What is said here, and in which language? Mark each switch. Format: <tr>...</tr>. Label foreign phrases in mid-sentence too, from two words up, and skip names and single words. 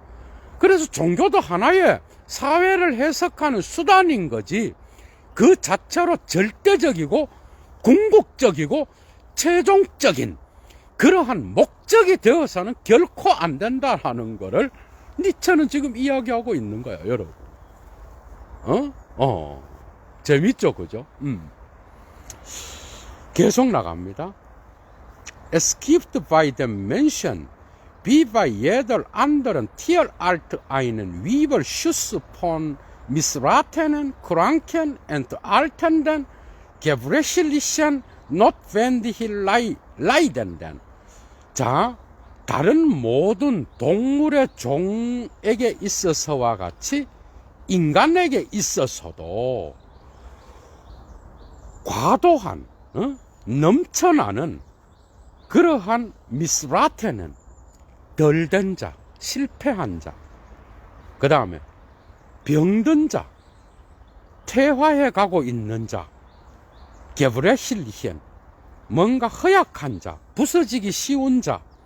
<ko>그래서 종교도 하나의 사회를 해석하는 수단인 거지, 그 자체로 절대적이고 궁극적이고 최종적인 그러한 목적이 되어서는 결코 안 된다라는 거를 니체는 지금 이야기하고 있는 거야, 여러분. 재밌죠, 그죠? 계속 나갑니다.</ko> <de>Es gibt bei dem Menschen wie bei jeder anderen Tierart einen Überschuss von missratenen, kranken, entaltenden, gebrechlichen, notwendigen Leidenden.</de> <ko>자, 다른 모든 동물의 종에게 있어서와 같이 인간에게 있어서도 과도한, 넘쳐나는 그러한 미스라테는 덜된 자, 실패한 자, 그 다음에 병든 자, 퇴화해 가고 있는 자, 게브레실리현, 뭔가 허약한 자, 부서지기 쉬운 자,</ko>